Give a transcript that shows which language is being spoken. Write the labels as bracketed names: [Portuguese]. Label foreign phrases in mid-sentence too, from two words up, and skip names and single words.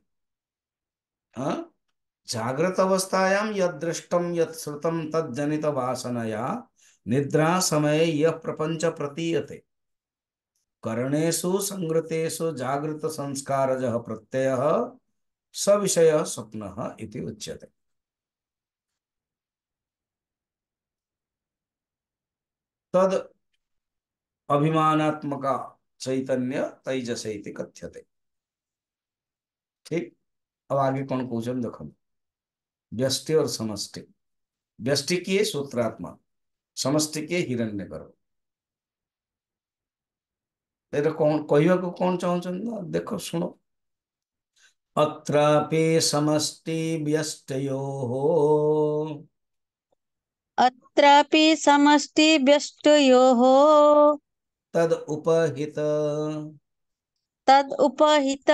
[Sanskrit] ହଁ, ଜାଗ୍ରତ ଅବସ୍ଥାୟାମ୍ ୟଦ୍ ଦୃଷ୍ଟମ୍ ୟତ୍ ଶ୍ରୁତମ୍ ତଦ୍ ଜନିତ ବାସନୟା ନିଦ୍ରା ସମये ୟଃ ପ୍ରପଞ୍ଚ ପ୍ରତୀୟତେ କର୍ଣେଷु ସଂଗୃତେषु ଜାଗୃତ ସଂସ୍कारଜଃ ପ୍ରत्यୟଃ ସ ବିଷୟः ସ୍ୱପ୍ନः इति उच्यते। तद अभिमानात्मक चैतन्य तैजस इति कथ्यते। [Hindi] ठीक। अब आगे कौन कौन देखो, व्यष्टि और समष्टि। व्यष्टि किए सूत्रात्मा, समष्टि किए हिरण्यगर्भ। [Odia] ଏଇଟା କଣ କହିବାକୁ କଣ ଚାହୁଁଛନ୍ତି ନା ଦେଖ ଶୁଣ। [Sanskrit] अत्रापि समष्टि व्यष्टयोः अत्रापि समष्टिव्यष्टयोः तद उपहित तदुपहित